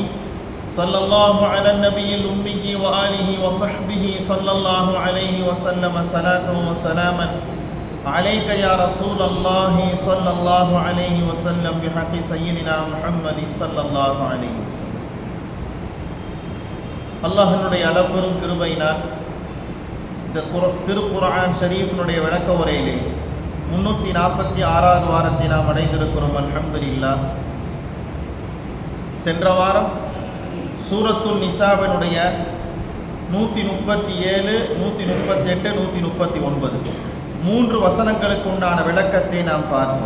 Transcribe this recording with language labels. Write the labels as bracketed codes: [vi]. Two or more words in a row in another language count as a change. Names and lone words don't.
[ar] صلى الله على النبي الأمي وآله وصحبه صلى الله عليه وسلم صلاة وسلاما عليك يا رسول الله صلى الله عليه وسلم بحق سيدنا محمد صلى الله عليه وسلم. [ta] அல்லாஹ்வினுடைய அளப்பெரும் கிருபையினால் இந்த திருக்குர்ஆன் ஷரீஃபினுடைய விளக்க உரையிலே 346வது வாரத்தை நாம் அடைந்திருக்கிறோம். [ar] الحمد لله. [ta] சென்ற வாரம் சூரத்துன் நிசாவினுடைய 137, 138, 139 3 வசனங்களுக்கு உண்டான விளக்கத்தை நாம் பார்த்தோம்.